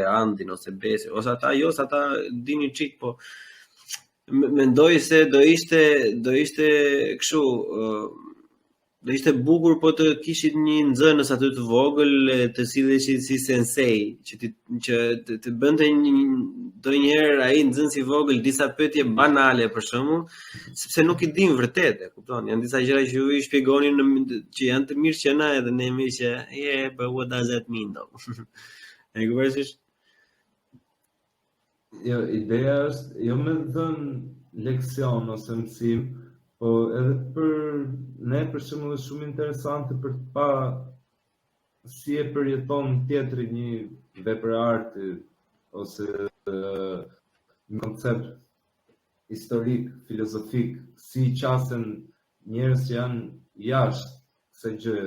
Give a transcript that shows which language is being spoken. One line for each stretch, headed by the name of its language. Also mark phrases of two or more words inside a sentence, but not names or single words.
Albanian: Andin, ose Besi, ose ata dini çik, po mendoj se do ishte kështu, do ishte bukur po të kishit një nxënës aty të vogël, të silleshi si sensei, që të bënte ndonjëherë ai nxënës i vogël disa pyetje banale për shembull, sepse nuk i dim vërtet, e kupton? Janë disa gjëra që ju i shpjegonin që janë të mirë që na edhe ne më që
English: but what does that mean though?
Albanian: E kuptosh? Jo, ideja është jo me dhënë leksion ose mësim, po edhe për ne për shembull është shumë interesante për të pa si e përjeton tjetri një vepër arti ose një koncept historik, filozofik, si qasen njerëz që janë jashtë kësaj gjëje.